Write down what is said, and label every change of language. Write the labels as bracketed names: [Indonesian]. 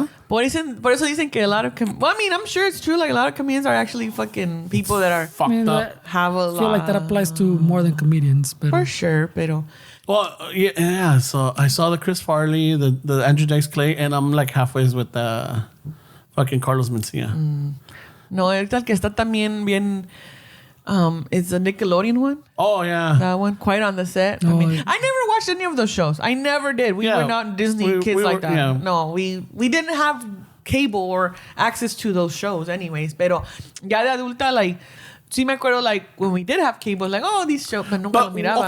[Spanish] Por eso dicen que [English] a lot of... I'm sure it's true. Like, a lot of comedians are actually fucking people that are... Fucked up. Have a lot... I feel like that applies to more than comedians. But For sure, pero... Well, yeah. So I saw the Chris Farley, the Andrew Dice Clay, and I'm like halfway with the fucking Carlos Mencia. [Spanish] No, ahorita el que está también bien... [English] it's the Nickelodeon one. Oh, yeah. That one, quite on the set. No, I never watched any of those shows. I never did. We were not Disney kids like that. Yeah. No, we didn't have cable or access to those shows anyways. [Spanish] Pero ya de adulta, like, sí me acuerdo, like, [English] when we did have cable, like, oh, these shows, [Spanish] pero nunca lo miraba.